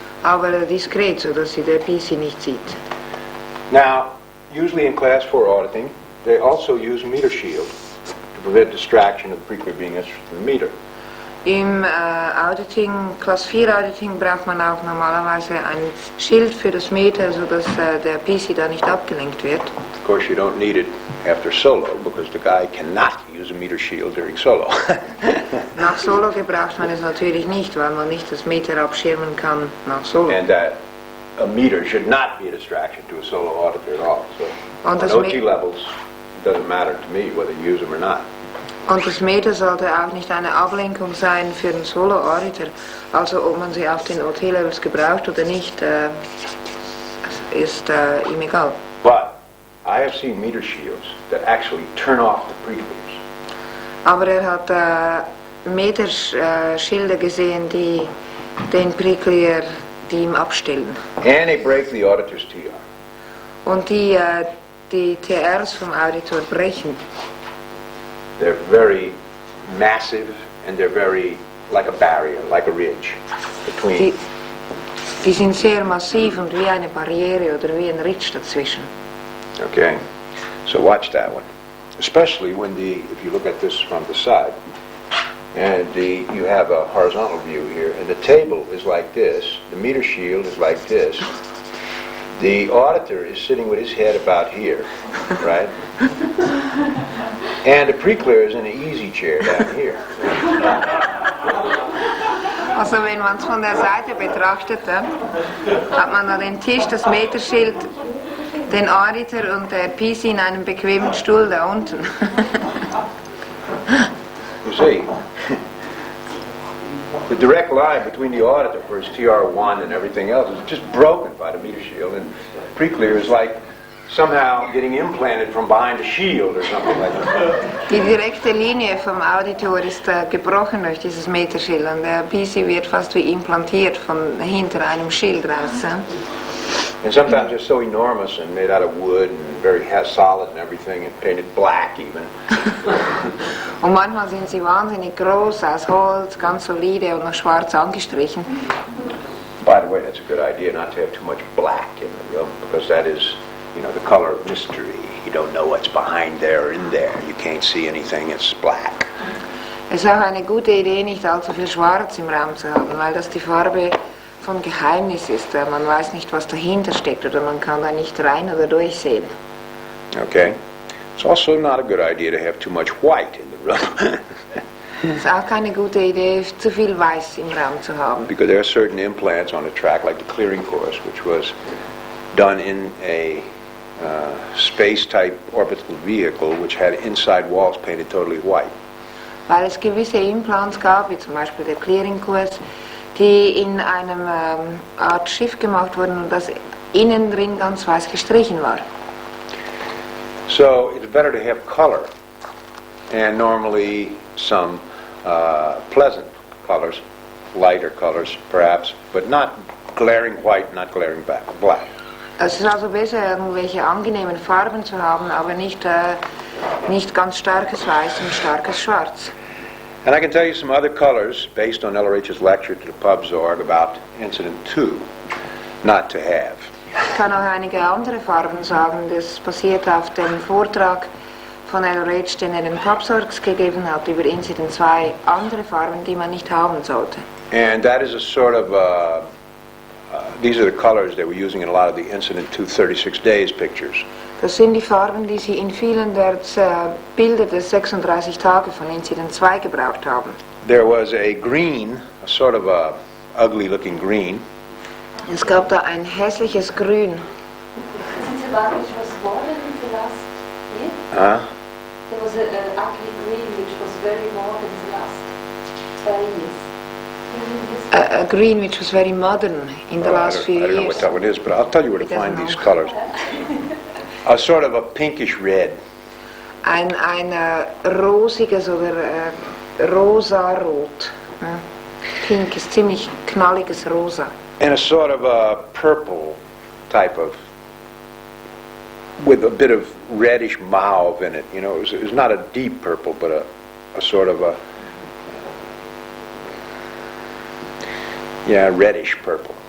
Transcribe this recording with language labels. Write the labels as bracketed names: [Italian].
[German] Aber diskret, sodass sie der PC nicht sieht. [English] Now, usually in class 4 auditing, they also use meter shield to prevent distraction of the preclear being interested in the meter. [German] Im Auditing, Class 4 Auditing braucht man auch normalerweise ein Schild für das Meter, sodass der PC da nicht abgelenkt wird. [English] Of course, you don't need it after solo because the guy cannot use a meter shield during solo. [German] Nach Solo gebraucht man es natürlich nicht, weil man nicht das Meter abschirmen kann nach Solo. [English] And a meter should not be a distraction to a solo auditor at all. So On on OT levels, it doesn't matter to me whether you use them or not. [German] Und das Meter sollte auch nicht eine Ablenkung sein für den Solo-Auditor. Also ob man sie auf den OT-Levels gebraucht oder nicht, ist ihm egal. [English] But I have seen meter shields that actually turn off the preclears. [German] Aber er hat Meterschilder gesehen, die den Preclear, die ihm abstellen. [English] And they break the auditor's TR. [German] Und die TRs vom Auditor brechen. [English] They're very massive and they're very like a barrier, like a ridge between. [German] Die sind sehr massiv und wie eine Barriere oder wie ein Ridge dazwischen. [English] Okay, so watch that one. Especially when if you look at this from the side, and you have a horizontal view here, and the table is like this, the meter shield is like this. The auditor is sitting with his head about here, right? And the preclear is in an easy chair down here. [German] Also wenn man es von der Seite betrachtet, hat man da den Tisch, das Meterschild, den Auditor und der PC in einem bequemen Stuhl da unten. [English] You see, the direct line between the auditor for his TR1 and everything else is just broken by the meter shield, and preclear is like somehow getting implanted from behind a shield or something like that. [German] Die direkte Linie vom Auditor ist gebrochen durch dieses Meterschild und der PC wird fast wie implantiert von hinter einem Schild raus. [English] And sometimes they're so enormous and made out of wood and very solid and everything and painted black even. [German] Und manchmal sind sie wahnsinnig groß, aus Holz, ganz solide und noch schwarz angestrichen. [English] by the way, that's a good idea not to have too much black in the room, because that is, you know, the color of mystery. You don't know what's behind there or in there. You can't see anything, it's black. [German] Es ist auch eine gute Idee, nicht allzu viel Schwarz im Raum zu haben, weil das die Farbe von Geheimnis ist. Man weiß nicht, was dahinter steckt, oder man kann da nicht rein oder durchsehen. [English] Okay? It's also not a good idea to have too much white in the room. [German] Es ist auch keine gute Idee, zu viel Weiß im Raum zu haben. [English] Because there are certain implants on a track, like the clearing course, which was done in a space-type orbital vehicle, which had inside walls painted totally white. [German] Weil es gewisse Implants gab, wie zum Beispiel der Clearing-Kurs, die in einem Art Schiff gemacht wurden und das innen drin ganz weiß gestrichen war. [English] So it's better to have color, and normally some pleasant colors, lighter colors perhaps, but not glaring white, not glaring black. [German] Es ist also besser, irgendwelche angenehmen Farben zu haben, aber nicht ganz starkes Weiß und starkes Schwarz. [English] And I can tell you some other colors based on LRH's lecture to the Pubsorg about Incident 2, not to have. [German] Ich kann auch einige andere Farben sagen, das basiert auf dem Vortrag von LRH, den er den Pubsorgs gegeben hat, über Incident 2, andere Farben, die man nicht haben sollte. [English] And that is a sort of, these are the colors they were using in a lot of the Incident 2 36 Days pictures. [German] Das sind die Farben, die sie in vielen der Bilder des 36 Tage von Incident 2 gebraucht haben. [English] There was a green, a sort of a ugly looking green. [German] Es gab da ein hässliches Grün. [English] Since about which was worn in the last year? Huh? There was an ugly green which was very worn in the last years. A green which was very modern in the last few I don't know years. what that one is, but I'll tell you where to It doesn't find these know. colors. A sort of a pinkish red. [German] Ein rosiges oder rosarot. Pinkes, ziemlich knalliges Rosa. [English] And a sort of a purple type of, with a bit of reddish mauve in it. You know, it was not a deep purple, but a sort of a, reddish purple.